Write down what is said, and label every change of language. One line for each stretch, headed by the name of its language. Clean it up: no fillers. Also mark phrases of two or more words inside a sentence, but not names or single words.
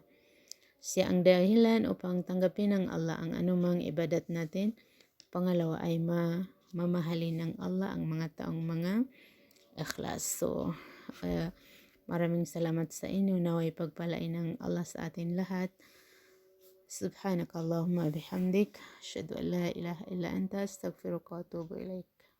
Filipino: Siya ang dahilan upang tanggapin ng Allah ang anumang ibadat natin. Pangalawa ay mamahalin ng Allah ang mga taong mga ikhlas. So, maraming salamat sa inyo. Naway pagpalain ng Allah sa atin lahat.
Arabic: سبحانك اللهم بحمدك. أشهد أن لا إله إلا أنت أستغفرك وأتوب إليك.